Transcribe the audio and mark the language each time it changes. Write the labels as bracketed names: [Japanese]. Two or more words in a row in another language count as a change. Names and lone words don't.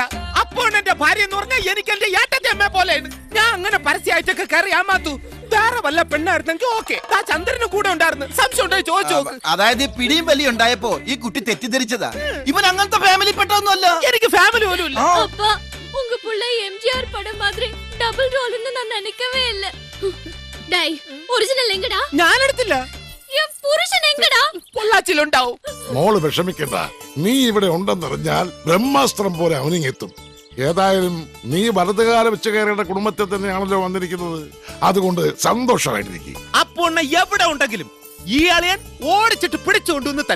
[Malayalam] അപ്പോൾ എന്റെ ഭാര്യ എന്ന് പറഞ്ഞാൽ എനിക്ക് എന്റെ ഏട്ടന്റെ അമ്മ പോലെയാണ്. ഞാൻ അങ്ങനെ പരസ്യമായിട്ടൊക്കെ കയറി ആമാത്തു. വേറെ വല്ല പെണ്ണായിരുന്നെങ്കിൽ ഓക്കെ. ആ ചന്ദ്രന് കൂടെ ഉണ്ടായിരുന്നു. സംശയം ഉണ്ടായി ചോദിച്ചോ. അതായത് ഈ പിടിയും വലി ഉണ്ടായപ്പോ ഈ കുട്ടി തെറ്റിദ്ധരിച്ചതാ. ഇവൻ അങ്ങനത്തെ ഫാമിലി പെട്ടൊന്നുമല്ല. എനിക്ക് ഫാമിലി പോലും ഇല്ല. [Tamil] உங்க புள்ள எம்ஜிஆர் படம் மாதிரி டபுள் ரோல்னு நான் நினைக்கவே இல்ல. டேய், ஒரிஜினல் எங்கடா? [Malayalam] ഞാൻ എടുത്തില്ല. [Tamil] என் புருஷன் எங்கடா? [Malayalam] പൊള്ളാച്ചിലുണ്ടാവും. മോള് വിഷമിക്കണ്ട. നീ ഇവിടെ ഉണ്ടെന്നറിഞ്ഞാൽ ബ്രഹ്മാസ്ത്രം പോലെ അവനിങ്ങെത്തും. ഏതായാലും നീ വലതുകാല വെച്ച് കയറിയുടെ കുടുംബത്തെ തന്നെയാണല്ലോ വന്നിരിക്കുന്നത്. അതുകൊണ്ട് സന്തോഷമായിട്ടിരിക്കും. അപ്പോൾ എവിടെ ഉണ്ടെങ്കിലും ഈ അളിയൻ ഓടിച്ചിട്ട് പിടിച്ചുകൊണ്ടുവന്ന് തരും.